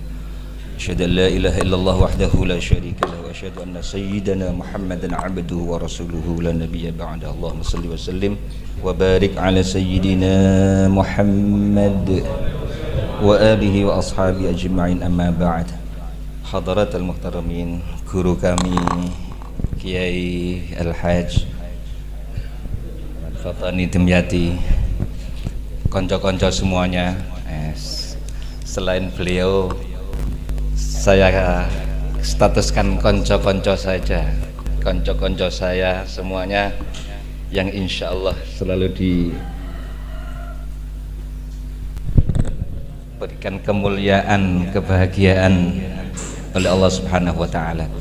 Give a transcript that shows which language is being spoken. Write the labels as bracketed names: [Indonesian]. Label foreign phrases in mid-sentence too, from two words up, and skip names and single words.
[Arabic] أشهد أن لا إله إلا الله وحده لا شريك له وأشهد أن سيدنا محمدا عبده ورسوله لا نبي بعد. اللهم صل وسلم وبارك على سيدنا محمد وآله وأصحابه أجمعين أما بعد. حضرات المحترمين, [Indonesian] guru kami Kiai Al-Hajj Fatani Dimyati, konco-konco semuanya. Selain beliau, saya statuskan konco-konco saja. Konco-konco saya semuanya yang [Arabic] إن شاء الله [Indonesian] selalu diberikan kemuliaan, kebahagiaan oleh Allah [Arabic] سبحانه وتعالى.